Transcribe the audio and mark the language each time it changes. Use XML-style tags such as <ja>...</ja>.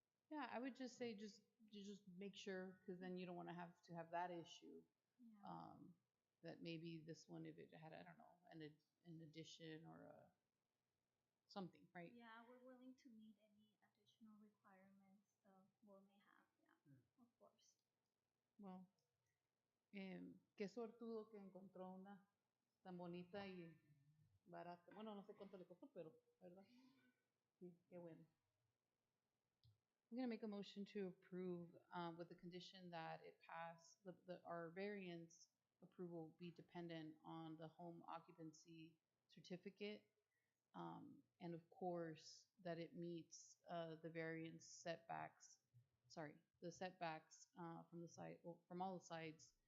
<en>Yeah, I would just say you just make sure because then you don't want to have that issue. Yeah. That maybe this one if it had I don't know an addition or a something, right? Yeah, we're willing to meet any additional requirements the board may have. Yeah, of course.</en> <es>Well, qué sortudo que encontró una tan bonita y barata. Bueno, no sé cuánto le costó, pero, ¿verdad? Sí, qué bueno.</es> <en>I'm going to make a motion to approve with the condition that it pass, our variance approval be dependent on the home occupancy certificate. And of course, that it meets the variance setbacks, sorry, the setbacks from the side, well, from all the sides</en>